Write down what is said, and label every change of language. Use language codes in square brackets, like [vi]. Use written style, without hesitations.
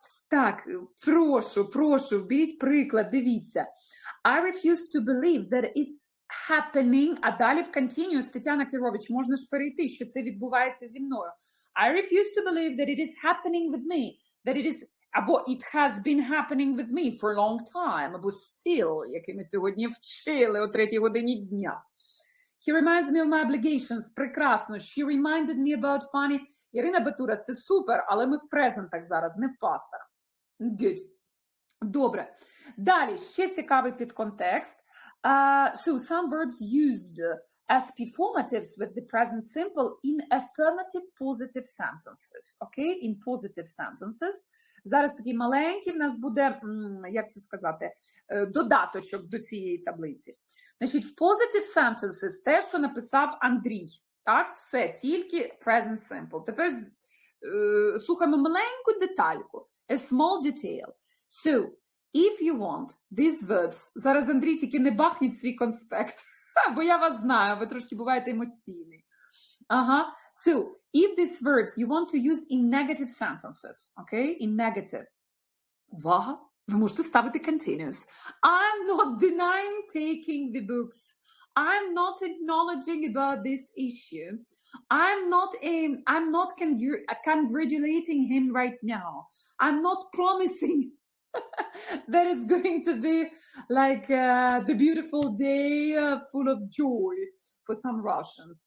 [uk] Так, прошу, беріть приклад, дивіться. [en] I refuse to believe that it's happening, [uk] а далі в continuous, Тетяна Кірович, можна ж перейти, що це відбувається зі мною. [en] I refuse to believe that it is happening with me, that it is, або it has been happening with me for a long time, або still, [uk] який ми сьогодні вчили о 3-й годині дня. [en] He reminds me of my obligations. [uk] Прекрасно. [en] She reminded me about funny. [uk] Ірина Батура, це супер, але ми в презентах зараз, не в пастах. Good. Добре. Далі, ще цікавий підконтекст. [en] So, some verbs used as performatives with the present simple in affirmative positive sentences. Okay? In positive sentences. [uk] Зараз такий маленький в нас буде, як це сказати, додаточок до цієї таблиці. Значить, в positive sentences те, що написав Андрій. Так, все, тільки present simple. Тепер слухаємо маленьку детальку. [en] A small detail. So, if you want these verbs, [uk] зараз Андрій тільки не бахніть свій конспект, бо я вас знаю, ви трошки буваєте емоційний. Ага. [en] So, if these verbs you want to use in negative sentences, okay, in negative. [uk] Увага, ви можете ставити continuous. [en] I'm not denying taking the books. I'm not acknowledging about this issue. I'm not congratulating him right now. I'm not promising that it's going to be like the beautiful day full of joy for some Russians.